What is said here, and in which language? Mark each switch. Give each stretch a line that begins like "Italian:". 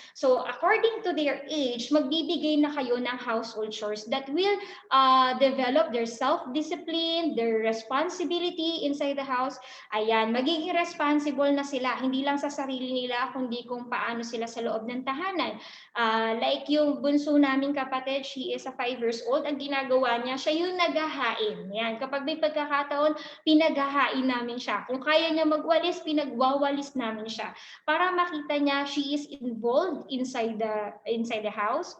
English: So, according to their age,
Filipino: magbibigay na kayo ng
English: household chores that will develop their self-discipline, their responsibility inside the house.
Filipino: Ayan, magiging responsible na sila. Hindi lang sa sarili nila, kundi kung paano sila sa loob ng tahanan. Like yung bunso naming kapatid,
English: she is a 5 years old.
Filipino: Ang ginagawa niya, siya yung naghahain. Yan, kapag may pagkakataon, pinaghahain namin siya. Kung kaya niya magwalis, pinagwawalis namin siya. Para makita niya,
English: she is involved inside the house.